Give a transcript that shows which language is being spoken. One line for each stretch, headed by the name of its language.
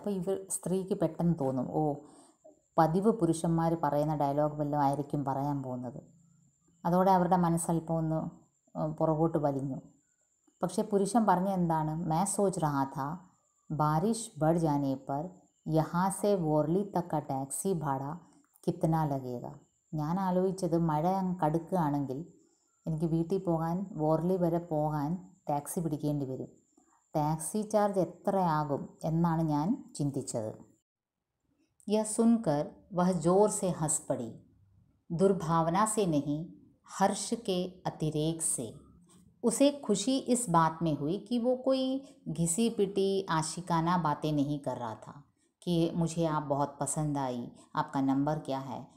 Malayalam: അപ്പോൾ സ്ത്രീക്ക് പെട്ടെന്ന് തോന്നും, ഓ പതിവ് പുരുഷന്മാർ പറയുന്ന ഡയലോഗ് വല്ലതും ആയിരിക്കും പറയാൻ പോകുന്നത്. അതോടെ അവരുടെ മനസ്സല്പം ഒന്ന് പുറകോട്ട് വലിഞ്ഞു. പക്ഷേ പുരുഷൻ പറഞ്ഞ എന്താണ്,
Hindi: मैं सोच रहा था बारिश बढ़ जाने पर यहाँ से वॉरली तक का टैक्सी भाड़ा कितना लगेगा.
Malayalam: ഞാൻ ആലോചിച്ചത് മഴ കടുക്കുകയാണെങ്കിൽ എനിക്ക് വീട്ടിൽ പോകാൻ, വോർലി വരെ പോകാൻ ടാക്സി പിടിക്കേണ്ടി വരും, टैक्सी चार्ज എത്രയാകും എന്നാണ് ഞാൻ ചിന്തിച്ചത്.
Hindi: यह सुनकर वह जोर से हंस पड़ी, दुर्भावना से नहीं, हर्ष के अतिरेक से. उसे खुशी इस बात में हुई कि वो कोई घिसी पिटी आशिकाना बातें नहीं कर रहा था कि मुझे आप बहुत पसंद आई, आपका नंबर क्या है,